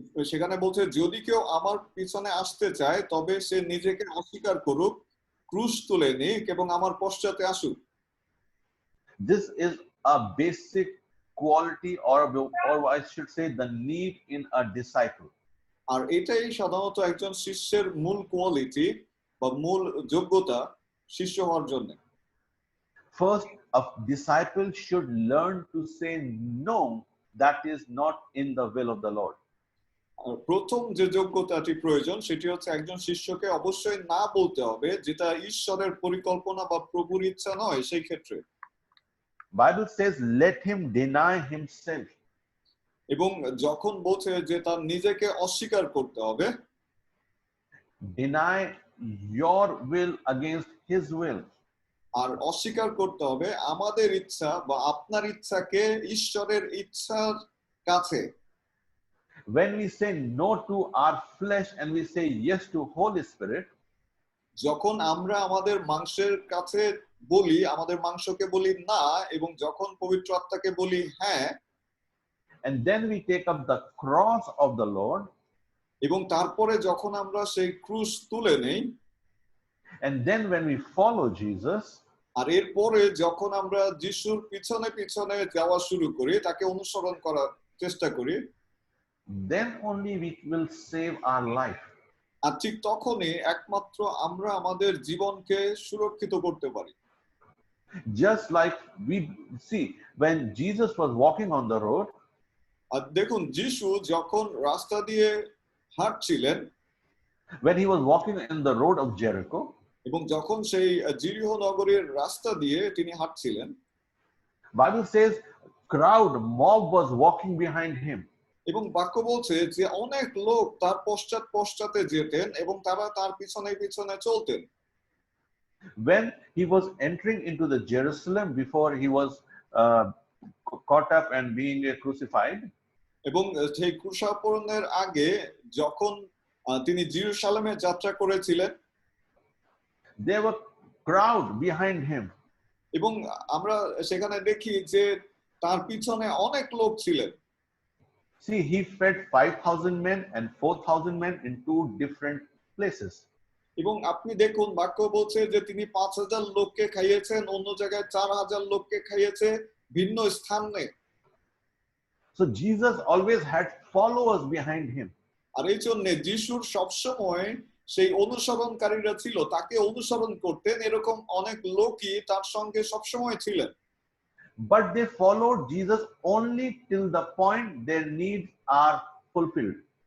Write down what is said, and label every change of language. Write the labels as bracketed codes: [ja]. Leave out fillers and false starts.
[bn] সেখানে বলছে যদি কেউ আমার পিছনে আসতে চায় তবে সে নিজেকে অস্বীকার করুক ক্রুশ তুলে নিক এবং আমার পশ্চাতে আসুক [en] This is a basic quality or I should say the need in a disciple. [bn] আর এটাই সাধারণত একজন শিষ্যের মূল কোয়ালিটি বা মূল যোগ্যতা শিষ্য হওয়ার জন্য [en] First, a disciple should learn to say no that is not in the will of the Lord. [bn] আর প্রথম যে যোগ্যতাটি প্রয়োজন সেটি হচ্ছে একজন শিষ্যকে অবশ্যই না বলতে হবে যেটা ঈশ্বরের পরিকল্পনা বা প্রভুর ইচ্ছা নয় সেই ক্ষেত্রে। [en] Bible says, let him deny himself. [bn] এবং যখন বলছে যে তার নিজেকে অস্বীকার করতে হবে, [en] Deny your will against his will. [bn] আর অস্বীকার করতে হবে আমাদের ইচ্ছা বা আপনার ইচ্ছাকে ঈশ্বরের ইচ্ছার কাছে। [en] When we say no to our flesh and we say yes to Holy Spirit, [bn] যখন আমরা আমাদের মাংসের কাছে বলি, আমাদের মাংসকে বলি না, এবং যখন পবিত্র আত্মাকে বলি হ্যাঁ, [en] and then we take up the cross of the Lord, [bn] এবং তারপরে যখন আমরা সেই ক্রুশ তুলে নেই, [en] and then when we follow Jesus, [bn] আর এরপরে যখন আমরা যিশুর পিছনে পিছনে যাওয়া শুরু করি, তাকে অনুসরণ করার চেষ্টা করি, [en] then only we will save our life. [bn] আর ঠিক তখনই একমাত্র আমরা আমাদের জীবনকে সুরক্ষিত করতে পারি। [en] Just like we see when Jesus was walking on the road, [bn] আর দেখুন যিশু যখন রাস্তা দিয়ে হাঁটছিলেন, [en] when he was walking in the road of Jericho, [bn] এবং যখন সেই জিরিহ নগরীর রাস্তা দিয়ে তিনি হাঁটছিলেন, [en] Bible says crowd mob was walking behind him. [bn] এবং বাক্য বলছে যে অনেক লোক তার পশ্চাৎ পশ্চাতে যেতেন এবং তারা তার পিছনে পিছনে চলতেন। [en] When he was entering into the Jerusalem before he was caught up and being crucified, [bn] এবং সেই ক্রুশাপরণের আগে যখন তিনি জেরুজালেমে যাত্রা করেছিলেন, [en] there were crowd behind him. [bn] এবং আমরা সেখানে দেখি যে তার পিছনে অনেক লোক ছিলেন। [en] See, he fed 5,000 men and 4,000 men in two different places. [bn] এবং আপনি দেখুন বাক্য বলছে যে তিনি 5,000 লোককে খাইয়েছেন, অন্য জায়গায় 4,000 লোককে খাইয়েছে ভিন্ন স্থানে। [en] So Jesus always had followers behind him. [bn] আর এই জন্য যিশুর সবসময় সেই অনুসরণকারীরা ছিল, তাকে অনুসরণ করতেন, এরকম অনেক লোকই তার সঙ্গে সবসময় ছিলেন। [en] But they followed Jesus only till the point their needs are fulfilled.